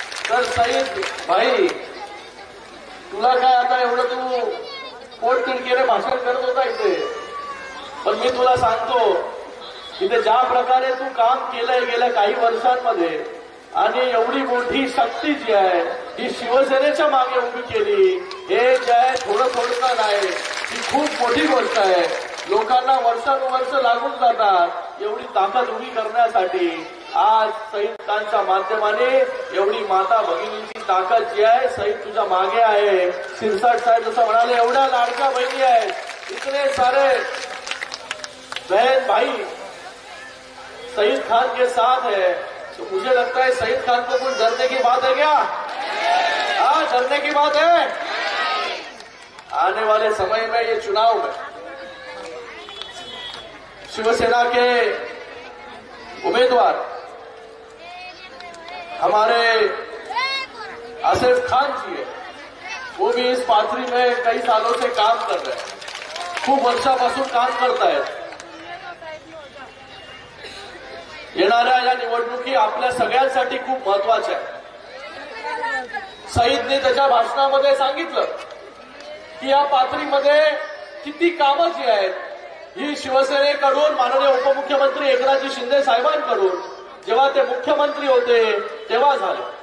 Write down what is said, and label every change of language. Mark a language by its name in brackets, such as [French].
[Marathi] तर सईद भाई तुला काय आता एवढं तू पोट तिडकीने भाषण करत होता इथे, पण मी तुला सांगतो इथे ज्या प्रकारे तू काम केलंय गेल्या काही वर्षांमध्ये आणि एवढी मोठी शक्ती जी आहे ही शिवसेनेच्या मागे उभी केली, हे जे आहे थोडं नाही, ही खूप मोठी गोष्ट आहे। लोकांना वर्षानुवर्ष लागून जातात एवढी ताकद उभी करण्यासाठी आज सईद खानच्या माध्यमाने एवढी माता भगिनींची ताकद जी आहे सईद तुझ्या मागे आहे। शिरसाट साहेब जसं म्हणाले एवढ्या लाडक्या बहिणी आहेत, [Hindi] इतने सारे बहन भाई सईद खान के साथ है, तो मुझे लगता है सईद खान को कुछ डरने की बात है क्या? हाँ, डरने की बात है। आने वाले समय में ये चुनाव में शिवसेना के उम्मीदवार हमारे आसिफ खान जी है, वो भी इस पाथरी में कई सालों से काम कर रहे हैं, [Marathi] खूप वर्षापासून काम करतायत. येणाऱ्या या निवडणुकी आपल्या सगळ्यांसाठी खूप महत्वाच्या आहेत. सईदने त्याच्या भाषणामध्ये सांगितलं की या पाथरीमध्ये किती कामं जी आहेत ही शिवसेनेकडून माननीय उपमुख्यमंत्री एकनाथजी शिंदे साहेबांकडून जेव्हा ते मुख्यमंत्री होते तेव्हा झाले.